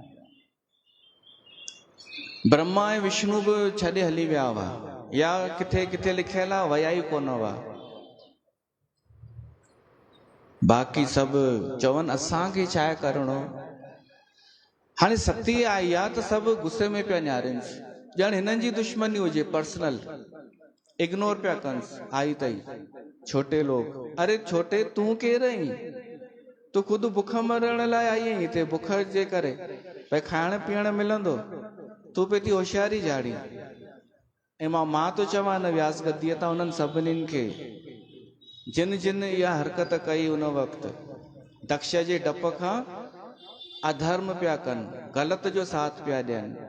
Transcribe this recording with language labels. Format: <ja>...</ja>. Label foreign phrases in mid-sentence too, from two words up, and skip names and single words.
<sd>ब्रह्मा ऐं विष्णु बि छॾे हली विया हुआ, या किथे किथे लिखियल आहे वया ई कोन हुआ। बाक़ी सभु चवनि असांखे छा आहे करिणो। हाणे सती आई आहे त सभु गुस्से में पिया न्यारनि, ॼण हिननि जी दुश्मनी हुजे,</sd> <en>personal ignore</en> <sd>पिया कनि। आई तई छोटे लोग, अरे छोटे तूं केरु आहीं? तूं ख़ुदि बुख मरण लाइ आई आहीं हिते, बुख जे करे भई खाइण पीअण मिलंदो, तूं पे थी होशियारी झाड़ी। ऐं मां तो चवां न व्यास गद्दीअ तां उन्हनि सभिनीनि खे जिन जिन इहा हरकत कई उन वक़्तु दक्ष जे डप खां अधर्म पिया कनि, ग़लति जो साथ पिया ॾियनि।</sd>